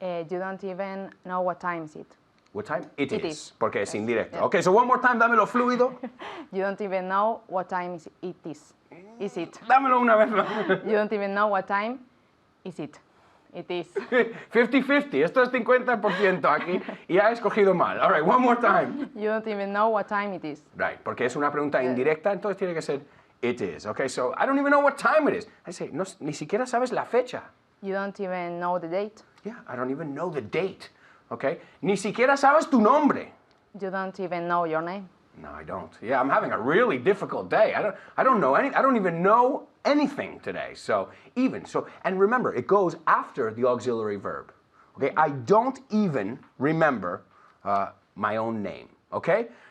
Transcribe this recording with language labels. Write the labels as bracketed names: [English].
[English] You don't even know what time is it? What time? It It is. is. [Spanish] Porque es indirecto. [English] Yeah. Okay, so one more time, [Spanish] dámelo fluido. [English] You don't even know what time it is. Is it? [Spanish] Dámelo una vez más. [English] You don't even know what time is it. It is. 50-50. [Spanish] Esto es 50% aquí y ha escogido mal. [English] All right, one more time. You don't even know what time it is. [Spanish] Right, porque es una pregunta indirecta, entonces tiene que ser [English] it is. Okay, so I don't even know what time it is. I say, [Spanish] no, ni siquiera sabes la fecha. [English] You don't even know the date. Yeah, I don't even know the date. [Spanish] Okay, ni siquiera sabes tu nombre. [English] You don't even know your name. No, I don't. Yeah, I'm having a really difficult day. I don't even know anything today. So, and remember, it goes after the auxiliary verb. Okay, I don't even remember my own name. Okay?